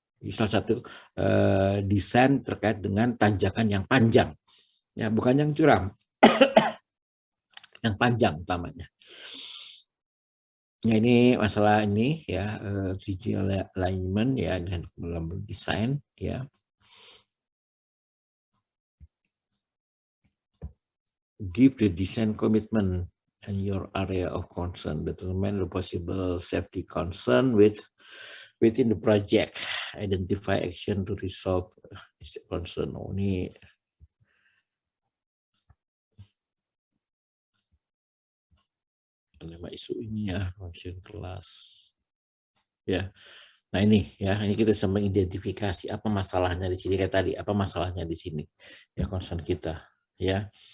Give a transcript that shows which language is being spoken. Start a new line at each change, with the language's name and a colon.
Indonesian: Ini salah satu desain terkait dengan tanjakan yang panjang, ya, bukan yang curam, yang panjang utamanya. Ya, ini masalah ini ya, visual alignment ya, dan dalam desain ya.
English: Give the design commitment and your area of concern, determine the possible safety concern within the project, identify action to resolve this concern.
Indonesian: Oh, ini nama isu ini ya, function kelas ya. Nah ini ya, ini kita bisa mengidentifikasi apa masalahnya di sini, kayak tadi apa masalahnya di sini ya, concern kita ya.